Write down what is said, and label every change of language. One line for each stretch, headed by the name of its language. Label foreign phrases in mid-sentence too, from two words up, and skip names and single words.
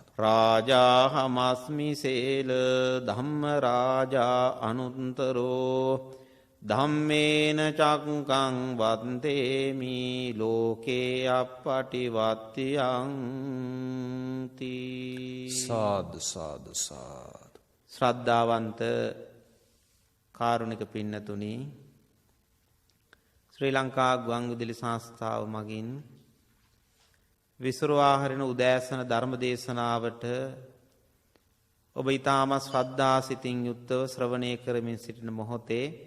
Pali: රාජාහමස්මි සේල ධම්ම රාජා අනුත්තරෝ ධම්මේන චක්කං වත්තේමි ලෝකේ අප්පටිවත්තියං තී සාදු සාදු සාදු
Sinhala: ශ්‍රද්ධාවන්ත කාරුණික පින්නතුනි ශ්‍රී ලංකා ගුවන්විදුලි සංස්ථාව මගින් විසුරුවා හරින උදෑසන ධර්ම දේශනාවට ඔබ ඊටම ශ්‍රද්ධා සිතින් යුක්තව ශ්‍රවණය කරමින් සිටින මොහොතේ